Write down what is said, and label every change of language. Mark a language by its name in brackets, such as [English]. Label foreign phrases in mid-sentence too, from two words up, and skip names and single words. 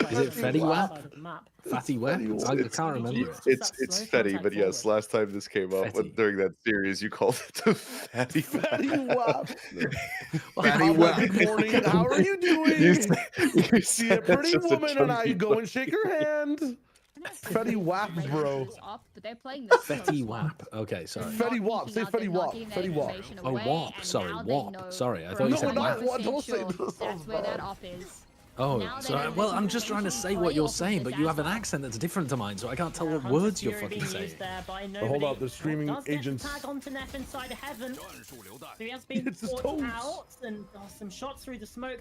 [English] Is it Fetty Wap? Fatty Wap? I can't remember it. It's Fetty, but yes, last time this came up during that series, you called it the Fatty Wap. Fatty Wap. Morning. How are you doing? You See a pretty woman and I go and shake her hand. Fetty Wap, bro. Fetty Wap. Okay, sorry. Fetty Wap. Say Fetty Wap. Fetty Wap. Oh, Wap. Sorry, Wap. Sorry, I thought you said Wap. Don't say this. That's where that off is. Oh, sorry. Well, I'm just trying to say what you're saying, but you have an accent that's different to mine, so I can't tell what words you're fucking saying. Hold up, the streaming agents. Tag onto Neff inside of heaven. So he has been forced out, and some shots through the smoke.